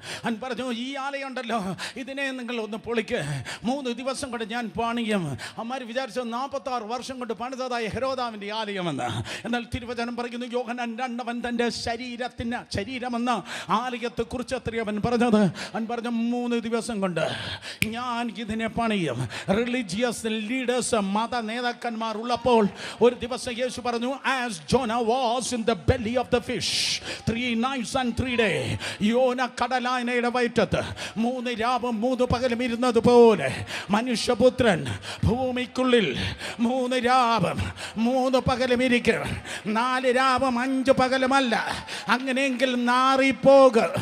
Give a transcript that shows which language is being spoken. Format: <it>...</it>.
<ml>അവൻ പറഞ്ഞു, ഈ ആലയുണ്ടല്ലോ ഇതിനെ നിങ്ങൾ ഒന്ന് പൊളിക്ക്, 3 ദിവസം കൊണ്ട് ഞാൻ പണിയും. അമ്മാർ വിചാരിച്ചു 46 വർഷം കൊണ്ട് പണിതതായ ഹെരോദാവിൻ്റെ ആലയമെന്ന്. എന്നാൽ തിരുവചനം പറയുന്നു, യോഹന്നാൻ 2 തൻ്റെ ശരീരമെന്ന ആലയത്തെ കുറിച്ച് അത്രയും അവൻ പറഞ്ഞത്. അവൻ പറഞ്ഞു 3 ദിവസം കൊണ്ട് ഞാൻ ഇതിനെ പണിയും. റിലീജിയസ് ലീഡേഴ്സ്, മത നേതാക്കന്മാർ ഉള്ളപ്പോൾ ഒരു ദിവസം യേശു പറഞ്ഞു,</ml> <en>as Jonah was in the belly of the fish 3 nights and 3 days.</en> <ml>യോന കടലാനയുടെ വയറ്റത്ത് 3 രാവും 3 പകലും ഇരുന്നതുപോലെ മനുഷ്യപുത്രൻ ഭൂമിക്കുള്ളിൽ 3 രാവും 3 പകലും ഇരിക്കും. 4 രാവും 5 പകലുമല്ല. അങ്ങനെയെങ്കിൽ നാറിപ്പോക.</ml>